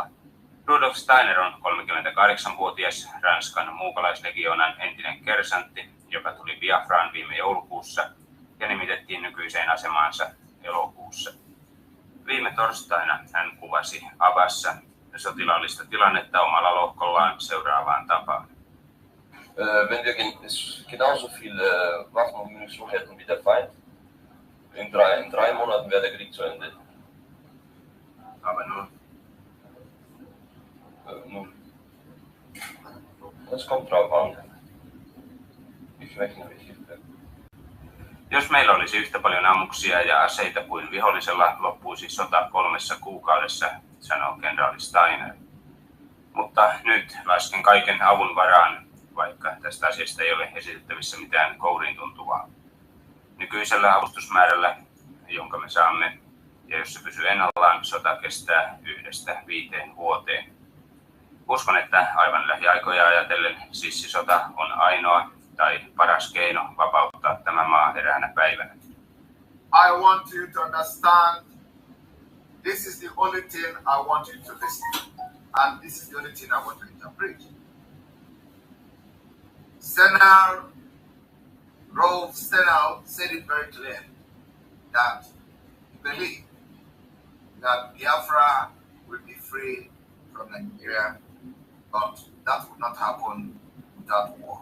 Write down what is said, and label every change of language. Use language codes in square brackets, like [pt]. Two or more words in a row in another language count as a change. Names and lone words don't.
[fi] Rudolf Steiner on 38-vuotias Ranskan muukalaislegionan entinen kersantti, joka tuli Biafraan viime joulukuussa ja nimitettiin nykyiseen asemaansa elokuussa. Viime torstaina hän kuvasi Abassa sotilaallista tilannetta omalla lohkollaan seuraavaan tapaan. [de] Wenn wir genauso viel Waffen und Munition hätten wie der Feind, in drei Monaten wäre der Krieg zu Ende. Aber nun, Nun, das kommt drauf an. Ich rechne mit Hilfe. [fi] jos meillä olisi yhtä paljon ammuksia ja aseita kuin vihollisella, loppuisi sota 3 kuukaudessa, sanoo kenraali Steiner. Mutta nyt lasken kaiken avun varaan, vaikka tästä asiasta ei ole esitettävissä mitään kouriin tuntuvaa. Nykyisellä avustusmäärällä, jonka me saamme, ja jos se pysyy ennallaan, sota kestää 1-5 vuoteen. Uskon, että aivan lähiaikoja ajatellen sissisota on ainoa tai paras keino vapauttaa tämä maa eräänä päivänä. [en] I want you to understand this is the only thing I want you to listen. And this is the only thing I want to interpret. Senator Rolf Stenau said it very clearly that he believed that Biafra will be free from Nigeria, but that would not happen without war.